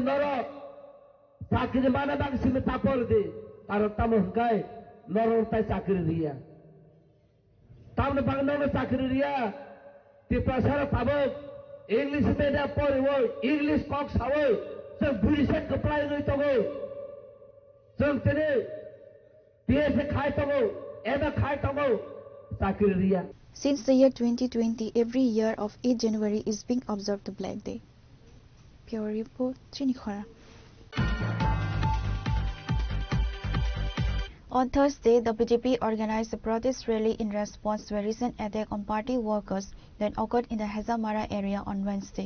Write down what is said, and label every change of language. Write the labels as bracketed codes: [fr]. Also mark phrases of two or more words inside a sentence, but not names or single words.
[trp] नर चाकरी माना बांसिन तापरदि तार ताम हंकाय नर ताय चाकरी रिया तामने बाग नन चाकरी रिया तिप्रासार ताबक [en] English medium [trp] पढिवो इंग्लिश कक सावो जों बुरिसेन गोप्लाय गई तगो जों तेने PSA खाय तगो एबा खाय तगो साकिर रिया. [en] Since the year 2020, every year of 8 January is being observed the Black Day. Pure Report, Chinikhara. On Thursday, the BJP organized a protest rally in response to a recent attack on party workers that occurred in the Hazamara area on Wednesday.